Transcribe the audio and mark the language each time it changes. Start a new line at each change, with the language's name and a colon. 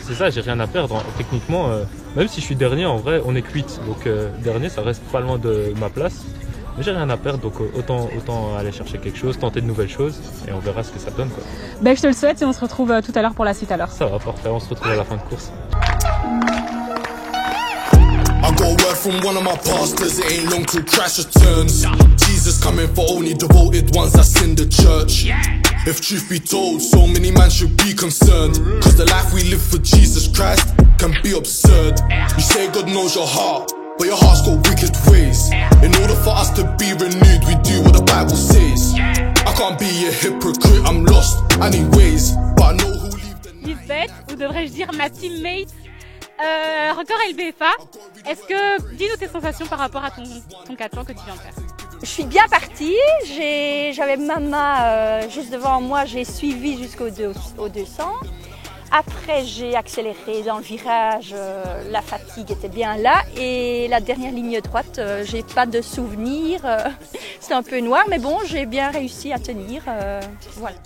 French: C'est ça, j'ai rien à perdre. Techniquement, même si je suis dernier, en vrai, on est cuite. Donc dernier, ça reste pas loin de ma place. Mais j'ai rien à perdre, donc autant aller chercher quelque chose, tenter de nouvelles choses, et on verra ce que ça donne, quoi. Ben, je te le souhaite et on se retrouve tout à l'heure pour la suite alors. Ça va, parfait, on se retrouve à la fin de course.
English: I got a word from one of my pastors, it ain't long till Christ returns. Jesus coming for only devoted ones that's in the church. If truth be told, so many men should be concerned. Cause the life we live for Jesus Christ can be absurd. You say God knows your heart, but your heart's got wicked ways. In order for us to be renewed, we do what the Bible says. I can't be a hypocrite, I'm lost anyways, but I know who leave the
French: Lisbeth, ou devrais-je dire ma teammate, record LBFA. Est-ce que, dis-nous tes sensations par rapport à ton 400 que tu viens de faire. Je suis bien partie, j'avais Mama juste devant moi, j'ai suivi jusqu'au 200. Après j'ai accéléré dans le virage, la fatigue était bien là et la dernière ligne droite, j'ai pas de souvenir, c'était un peu noir mais bon j'ai bien réussi à tenir, voilà.